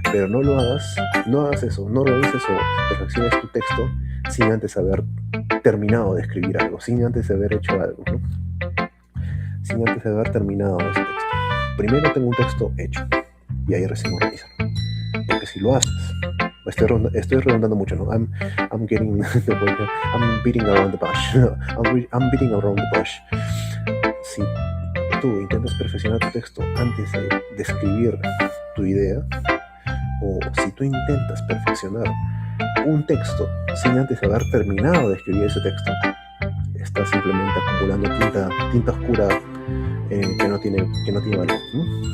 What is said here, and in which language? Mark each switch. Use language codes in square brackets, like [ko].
[es] Pero no hagas eso, no organices o perfecciones tu texto sin antes haber terminado de escribir algo, sin antes de haber hecho algo, ¿no? Sin antes de haber terminado ese texto. Primero tengo un texto hecho y ahí recién organizarlo. Porque si lo haces, estoy redundando mucho, ¿no? [en] I'm beating around the bush. I'm beating around the bush. [es] Si tú intentas perfeccionar tu texto antes de escribir tu idea, o si tú intentas perfeccionar un texto sin antes haber terminado de escribir ese texto, estás simplemente acumulando tinta oscura que no tiene valor, ¿no?